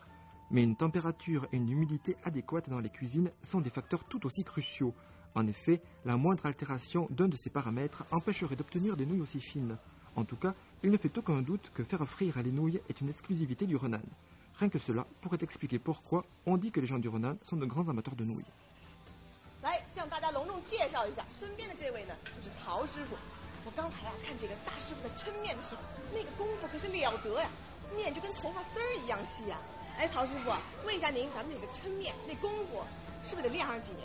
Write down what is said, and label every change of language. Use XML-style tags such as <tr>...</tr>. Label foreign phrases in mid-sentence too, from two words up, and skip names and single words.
<fr>Mais une température et une humidité adéquates dans les cuisines sont des facteurs tout aussi cruciaux. En effet, la moindre altération d'un de ces paramètres empêcherait d'obtenir des nouilles aussi fines. En tout cas, il ne fait aucun doute que faire frire les nouilles est une exclusivité du Henan. Rien que cela pourrait expliquer pourquoi on dit que les gens du Henan sont de grands amateurs de nouilles.</fr> <zh>来，向大家隆重介绍一下，身边的这位呢，就是曹师傅。我刚才啊看这个大师傅在抻面的时候，那个功夫可是了得呀，面就跟头发丝儿一样细啊。哎，曹师傅，问一下您，咱们那个抻面那功夫是不是得练上几年？</zh>